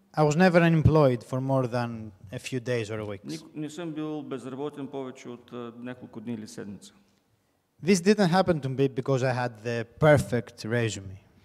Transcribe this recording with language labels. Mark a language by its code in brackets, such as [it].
[en] I was never unemployed for more than a few days or weeks. [bg] не съм бил безработен повече от няколко дни или седмица. [en] This didn't happen to me because I had the perfect resume.